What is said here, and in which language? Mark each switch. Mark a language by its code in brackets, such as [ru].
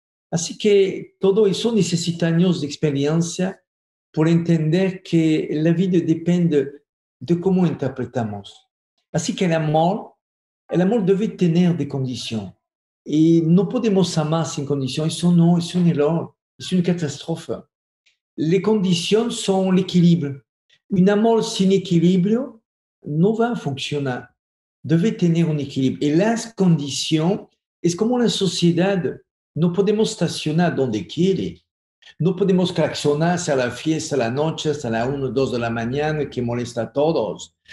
[es] Así que todo eso necesita años de experiencia por entender que la vida depende de cómo interpretamos. Así que el amor debe tener [fr] des conditions. [es] Y no podemos amar sin conditions. Eso no, es un error, es una catástrofe. [fr] Les conditions sont l'équilibre. [es] Un amor sin equilibrio no va a funcionar. Debe tener un equilibrio. Y las conditions es como la sociedad. No podemos estacionar donde quiere. No podemos claxonar hacia la fiesta a la noche, hasta la 1 o 2 de la mañana, que molesta a todos.